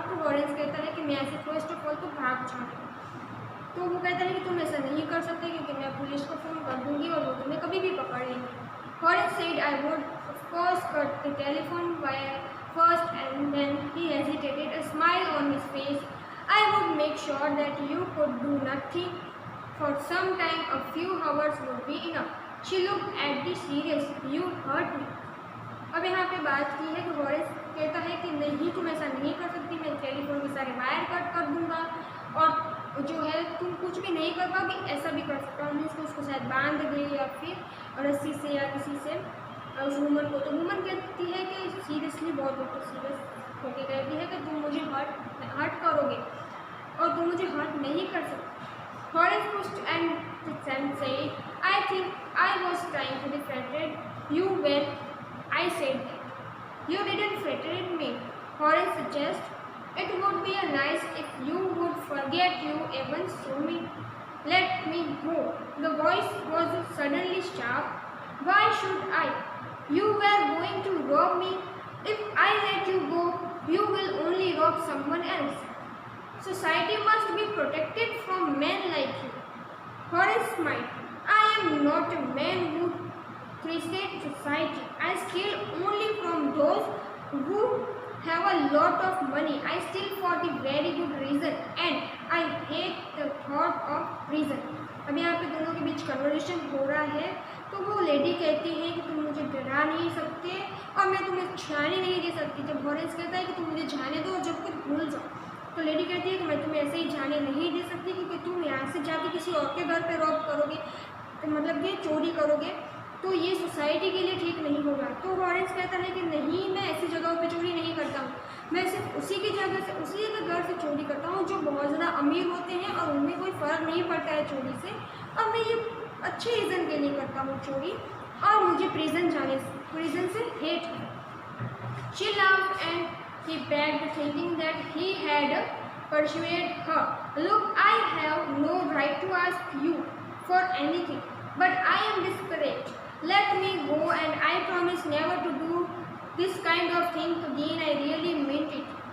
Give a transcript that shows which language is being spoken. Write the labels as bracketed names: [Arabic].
[Hindi] तो हॉरेस कहता है कि मैं ऐसे [English] first of all [Hindi] तो भाग जाऊँ. तो वो कहता है कि तुम ऐसा नहीं कर सकते क्योंकि मैं पुलिस को फ़ोन कर दूँगी और वो तुम्हें कभी भी पकड़ेंगे. [English] Horace said I would of course cut the telephone wire first, and then he hesitated, a smile on his face. I would make sure that you could do nothing for some time. A few hours would be enough. She looked at the serious. You hurt me. [Hindi] अब यहाँ पे बात की है कि Horace कहता है कि नहीं तुम ऐसा नहीं कर सकती. मैं टेलीफोन के सारे वायर कट कर दूँगा और जो है तुम कुछ भी नहीं कर पाओगी. ऐसा भी कर सकता हूँ उसको शायद बांध दे या फिर रस्सी से या किसी से उस वूमन को. तो वूमन कहती है कि सीरियसली बहुत सीरियस होकर कहती है कि तुम मुझे हर्ट करोगे और तुम मुझे हर्ट नहीं कर सकते. [English] Horace pushed and said, I think I was trying to be flattered you when I said that. You didn't flatter me. Horace suggested, it would be nice if you would forget you even saw me. Let me go. The voice was suddenly sharp. Why should I? You were going to rob me. If I let you go, you will only rob someone else. Society must be protected from men like you. Horace smiled. I am not a man who threatens society. I steal only from those who have a lot of money. I steal for the very good reason and I hate the thought of prison. [Hindi] अब यहाँ पे दोनों के बीच conversation हो रहा है. तो वो लेडी कहती है कि तुम मुझे डरा नहीं सकते और मैं तुम्हें जाने नहीं दे सकती. जब हॉरेस कहता है कि तुम मुझे जाने दो और जब कुछ भूल जाओ तो लेडी कहती है कि मैं तुम्हें ऐसे ही जाने नहीं दे सकती क्योंकि तुम यहाँ से जाके किसी और के घर पे रॉब करोगे तो मतलब कि चोरी करोगे तो ये सोसाइटी के लिए ठीक नहीं होगा. तो हॉरेस कहता है कि नहीं मैं ऐसी जगहों पे चोरी नहीं करता हूँ. मैं सिर्फ उसी की जगह से उसी के घर से चोरी करता हूँ जो बहुत ज़्यादा अमीर होते हैं और उनमें कोई फ़र्क नहीं पड़ता है चोरी से. और मैं ये अच्छे रीज़न के लिए करता हूँ चोरी और मुझे प्रिजन से हेट है. [English] She laughed and he begged, thinking that he had persuaded her. Look, I have no right to ask you for anything, but I am desperate. Let me go, and I promise never to do this kind of thing again. I really meant it.